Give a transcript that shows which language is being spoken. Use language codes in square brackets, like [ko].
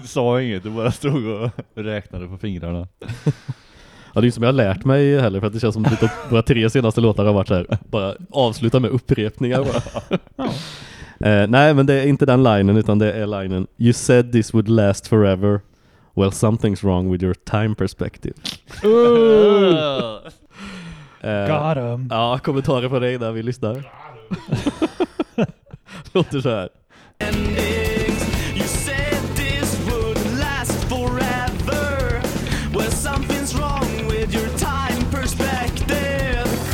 [sv] Du sa inget, du bara stod och räknade på fingrarna. Ja, det är ju som jag har lärt mig heller, för att det känns som att våra tre senaste låtar har varit så här, bara avsluta med upprepningar. Bara. Nej, men det är inte den linen, utan det är linen [en] You said this would last forever. Well, something's wrong with your time perspective. Got him. [sv] Ja, kommentarer på dig där vi lyssnar. Låter så här. [en] You said this would last forever. Well, something's wrong with your time perspective.